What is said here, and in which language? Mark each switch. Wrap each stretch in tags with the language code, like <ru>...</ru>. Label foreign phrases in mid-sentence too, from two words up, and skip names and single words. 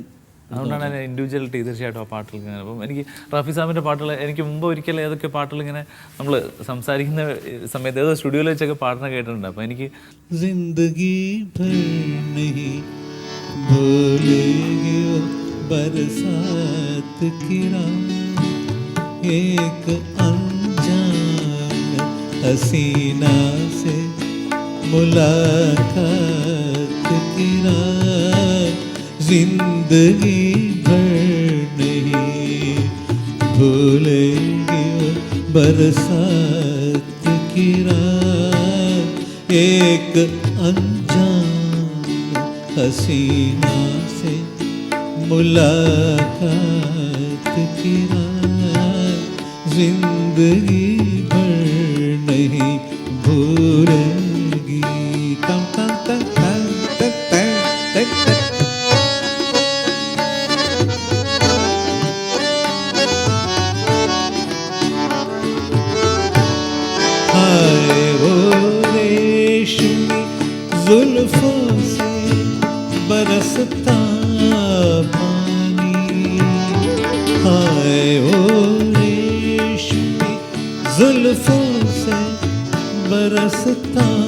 <ml>അതുകൊണ്ടാണ് അതിൻ്റെ ഇൻഡിവിജ്വാലിറ്റി തീർച്ചയായിട്ടും ആ പാട്ടിൽ ഇങ്ങനെ. അപ്പം എനിക്ക് റഫി സാമിൻ്റെ പാട്ടുകൾ എനിക്ക് മുമ്പ് ഒരിക്കലും ഏതൊക്കെ പാട്ടുകൾ ഇങ്ങനെ നമ്മൾ സംസാരിക്കുന്ന സമയത്ത് ഏതോ സ്റ്റുഡിയോയിൽ വെച്ചൊക്കെ പാടുന്ന കേട്ടിട്ടുണ്ട്. അപ്പോൾ എനിക്ക്</ml> <hi>जिंदगी भूलेगी बरसात की रात एक अनजान हसीना से मुलाकात की रात जिंदगी भर नहीं भूलेंगे बरसात की रात एक अनजान हसीना से मुलाकात की रात जिंदगी भर नहीं भूलेंगी. तम तम तम तम तम तम तम तम. हाय वो रेशमी जुल्फों से बरसता पानी, हाय वो रेशमी जुल्फों से बरसता</hi>